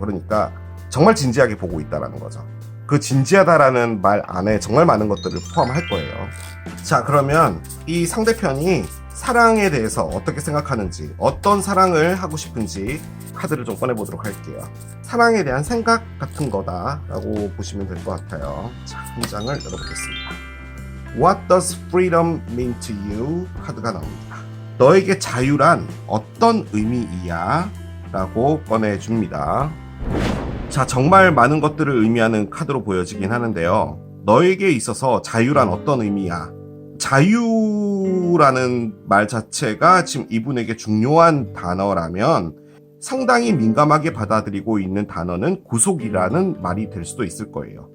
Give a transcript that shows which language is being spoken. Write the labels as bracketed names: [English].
[Korean] 그러니까 정말 진지하게 보고 있다라는 거죠. 그 진지하다라는 말 안에 정말 많은 것들을 포함할 거예요. 자, 그러면 이 상대편이 사랑에 대해서 어떻게 생각하는지, 어떤 사랑을 하고 싶은지 카드를 좀 꺼내보도록 할게요. 사랑에 대한 생각 같은 거다라고 보시면 될 것 같아요. 자, 한 장을 열어보겠습니다. [English] What does freedom mean to you? [Korean] 카드가 나옵니다. 너에게 자유란 어떤 의미이야? 라고 꺼내줍니다. 자, 정말 많은 것들을 의미하는 카드로 보여지긴 하는데요. 너에게 있어서 자유란 어떤 의미야? 자유라는 말 자체가 지금 이분에게 중요한 단어라면 상당히 민감하게 받아들이고 있는 단어는 구속이라는 말이 될 수도 있을 거예요.